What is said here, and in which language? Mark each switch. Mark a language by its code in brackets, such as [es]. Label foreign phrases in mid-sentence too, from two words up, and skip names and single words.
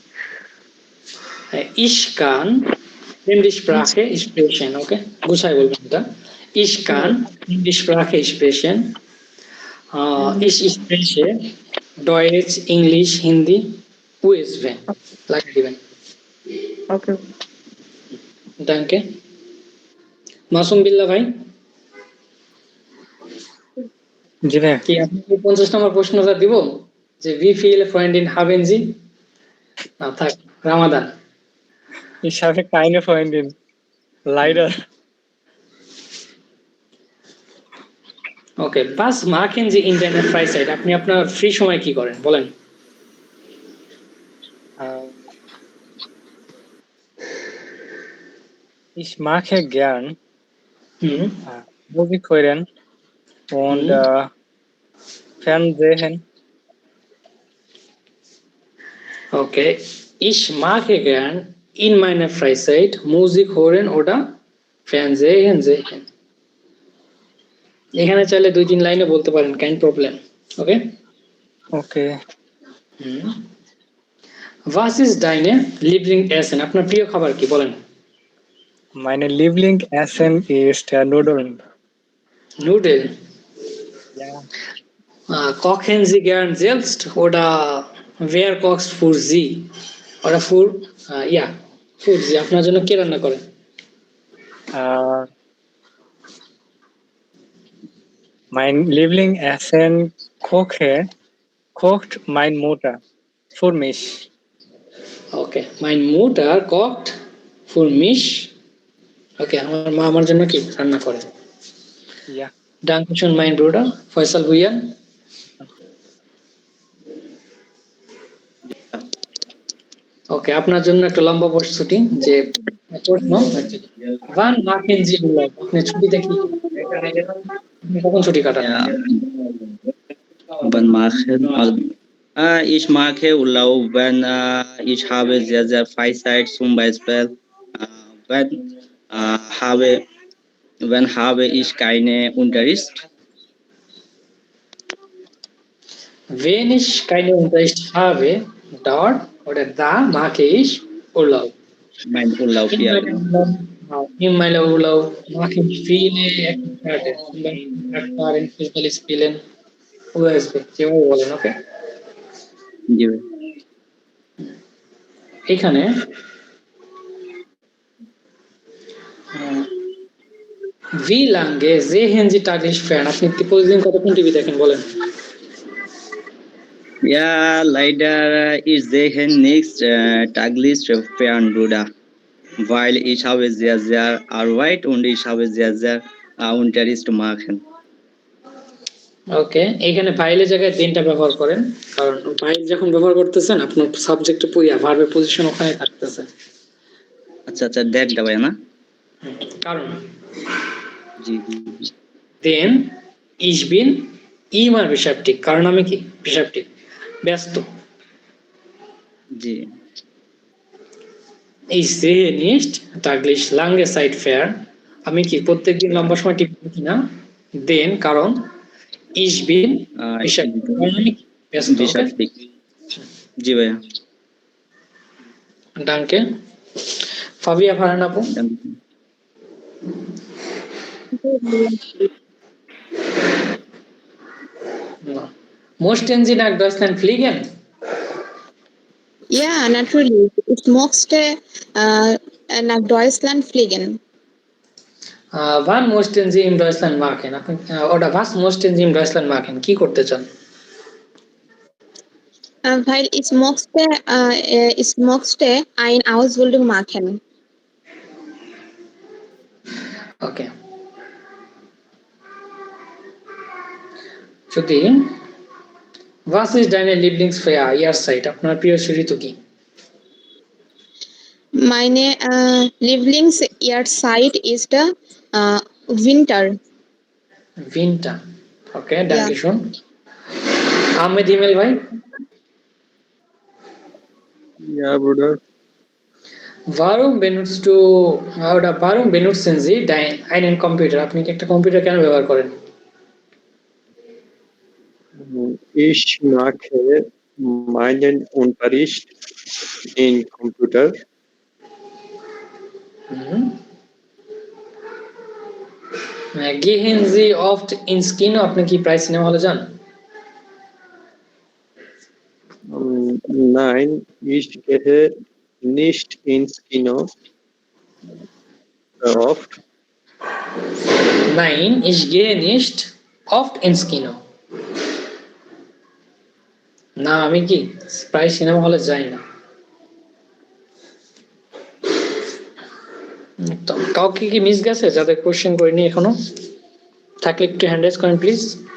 [de] Ich kann fremde Sprache sprechen, okay? [bn] গুছাই বলবেন এটা [de] Ich kann fremde Sprache sprechen. Ich spreche Deutsch, English, Hindi, USB. [bn] লাগিয়ে দিবেন Okay. Danke. মাসুম বিল্লাহ ভাই জি ভাই কি আপনি 50 নম্বর প্রশ্নটা দিব যে [de] wie viele Freundinnen haben Sie [bn] না থাক রামাদান [de] Ich habe keine Freundin leider [bn] ওকে [de] was machen Sie in deiner Freizeit [bn] আপনি আপনার ফ্রি সময় কি করেন বলেন [de] Ich mache gern Musik hören und Fernsehen. Okay, ich mache gern in meiner Freizeit Musik hören oder Fernsehen sehen. [bn] এখানে চাইলে 2-3 লাইনে বলতে পারেন [de] kein Problem. [bn] Okay? Okay. [de] Was ist deine Lieblingsessen? [bn] আপনার প্রিয় খাবার কি বলেন? [de] Meine Lieblingsessen ist Nudeln. Nudeln. Ja. Kochen Sie gern selbst oder wer kocht für Sie? Oder für für Sie [bn] আপনার জন্য কে রান্না করে? [de] Mein Lieblingsessen kocht meine Mutter für mich. Okay, meine Mutter kocht für mich. [bn] Okay, আমার মা আমার জন্য কি রান্না করে? [de] Ja. Danke schön, mein Bruder Faisal Bhuiyan. [bn] Okay, আপনার জন্য একটা লম্বা প্রশ্নটি যে প্রশ্ন [de] wann machen Sie Urlaub? [bn] আপনি ছুটিতে কি কখন ছুটি কাটান? [de] Wann machen ich mache Urlaub, wenn ich habe sehr, sehr Freizeit, zum Beispiel wenn habe ich keine Unterricht. Wenn ich keine Unterricht habe, dort oder da mache ich Urlaub. Mein Urlaub, ja. In meinem Urlaub mache ich viele Aktivitäten, zum Beispiel Radfahren, Fußball spielen, USB. [bn] যেভাবে বলেন, okay? জি [de] এখানে wie lange sehen Sie täglich Fern? [bn] আপনি প্রতিদিন কতক্ষণ টিভি দেখেন বলেন? [de] Ja, leider ich sehe nicht täglich Fern, Bruder, weil ich habe sehr, sehr Arbeit und ich habe sehr, sehr Unterricht machen. [bn] ওকে, এখানে ফাইলের জায়গায় দিনটা ব্যবহার করেন, কারণ ফাইল যখন ব্যবহার করতেছেন আপনার সাবজেক্টে ভার্বের পজিশন ওখানে থাকতেছে। আচ্ছা আচ্ছা, দেখ ভাই না কারণ জি জি [de] দেন ich bin immer beschäftigt, [bn] কারণ আমি কি beschäftigt, ব্যস্ত। জি [de] Ich sehe nicht täglich lange Zeit fair, [bn] আমি কি প্রত্যেকদিন লম্বা সময় টিভি দেখি না। দেন কারণ [de] ich bin beschäftigt, [bn] কারণ আমি কি ব্যস্ত। ওকে, জি ভাইয়া। danke Fabia Farhan আপু। [de] Möchten Sie nach Deutschland fliegen? Ja, natürlich. Ich möchte nach Deutschland fliegen. Wann möchten Sie in Deutschland machen? Oder was möchten Sie in Deutschland machen? [bn] কি করতে চান? [de] Weil ich möchte eine Ausbildung machen. Okay. যদি was ist deine Lieblingsjahreszeit? [bn] আপনার প্রিয় ঋতু কি? [de] Meine Lieblingsjahreszeit ist der Winter. Winter. Okay, danke schön. [bn] Ahmed Emil ভাই? [en] Yeah, brother. [de] Warum benutzen Sie einen Computer? [bn] আপনি কি একটা কম্পিউটার কেন ব্যবহার করেন? [de] Ich mache meinen Unterricht in Computer. Gehen Sie oft ins Kino? [bn] আপনি কি প্রায় সিনেমা হলে যান? [de] Nein, ich gehe nicht ins Kino oft. Nein, ich gehe nicht oft ins Kino. [bn] না, আমি কি প্রায় সিনেমা হলে যাই না। তো কাউকে কি মিস গেছে যাদের কোশ্চেন করিনি এখনো? থাকলে একটু হ্যান্ড রেজ করেন প্লিজ।